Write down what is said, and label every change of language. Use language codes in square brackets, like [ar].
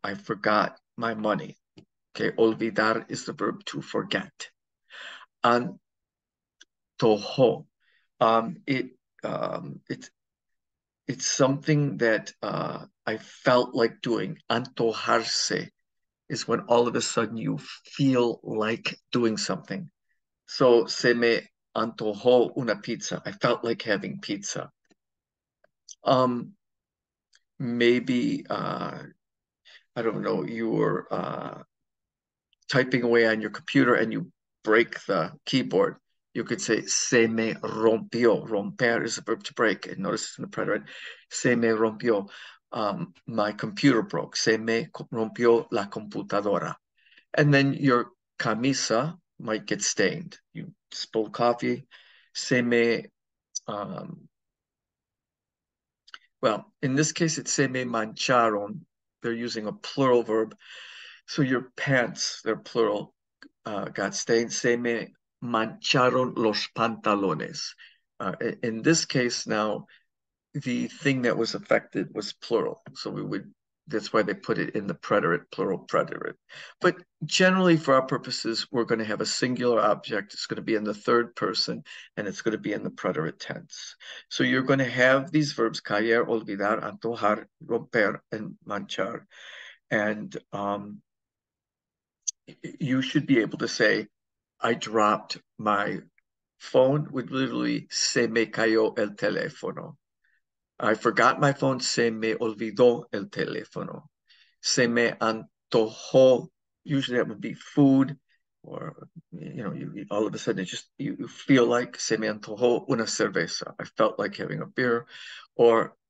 [en] I forgot my money. Okay, olvidar is the verb to forget. Antojo. Um, it it's something that I felt like doing. Antojarse is when all of a sudden you feel like doing something. [es] So se me antojó una pizza. [en] I felt like having pizza. Um, Maybe I don't know, you were typing away on your computer and you break the keyboard. You could say [es] se me rompió. [en] Romper is a verb to break. And notice it's in the preterite. [es] Se me rompió. [en] My computer broke. [es] Se me rompió la computadora. [en] And then your camisa might get stained. You spilled coffee. Se me, um, well, in this case, it's [es] se me mancharon. [en] They're using a plural verb. So your pants, they're plural, got stained. [es] Se me mancharon los pantalones. [en] In this case now, the thing that was affected was plural. So that's why they put it in the preterite, plural preterite. But generally, for our purposes, we're going to have a singular object. It's going to be in the third person, and it's going to be in the preterite tense. So you're going to have these verbs, caer, olvidar, antojar, romper, and manchar. And you should be able to say, I dropped my phone, would literally [es] se me cayó el teléfono. [en] I forgot my phone, [es] se me olvidó el teléfono. Se me antojó, [en] usually that would be food, or all of a sudden you feel like [es] se me antojó una cerveza. [en] I felt like having a beer, or